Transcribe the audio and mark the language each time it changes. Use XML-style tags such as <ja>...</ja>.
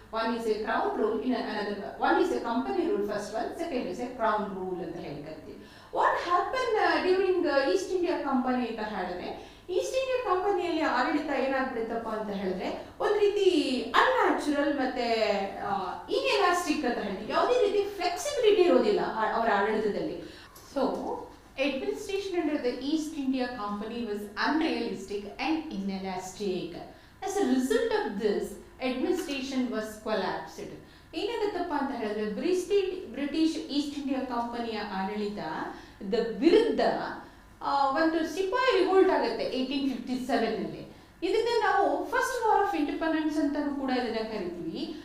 <en>one is a crown rule, one is a company rule, first one, second is a crown rule</en> <kn>ಅಂತ ಹೇಳಿ ಕರಿತೀವಿ.</kn> <en>what happen during East India Company</en> <kn>ಅಂತ ಹೇಳಿದ್ರೆ, East India ಕಂಪನಿಯಲ್ಲಿ ಆಡಳಿತ ಏನಾಗ್ಬಿಡುತ್ತಪ್ಪ ಅಂತ ಹೇಳಿದ್ರೆ ಒಂದು ರೀತಿ ಅನ್ಯಾಚುರಲ್ ಮತ್ತೆ ಇನ್ಎಲಾಸ್ಟಿಕ್ ಅಂತ ಹೇಳ್ತೀವಿ. ಯಾವುದೇ ರೀತಿ ಫ್ಲೆಕ್ಸಿಬಿಲಿಟಿ ಇರೋದಿಲ್ಲ ಅವರ ಆಡಳಿತದಲ್ಲಿ.</kn> <en>So administration under the East India Company was unrealistic and inelastic. As a result of this, administration was collapsed.</en> <kn>ಏನಾಗುತ್ತಪ್ಪ ಅಂತ ಹೇಳಿದ್ರೆ ಬ್ರಿಟಿಷ್ ಈಸ್ಟ್ ಇಂಡಿಯಾ ಕಂಪನಿಯ ಆಡಳಿತದ ವಿರುದ್ಧ ಒಂದು ಸಿಪಾಯಿ ರಿವೋಲ್ಟ್ ಆಗುತ್ತೆ 1857ನಲ್ಲಿ. ಇದನ್ನ ನಾವು ಫಸ್ಟ್ ವಾರ್ ಆಫ್ ಇಂಡಿಪೆಂಡೆನ್ಸ್ ಅಂತಾನೂ ಕೂಡ ಇದನ್ನ ಕರಿತೀವಿ.</kn>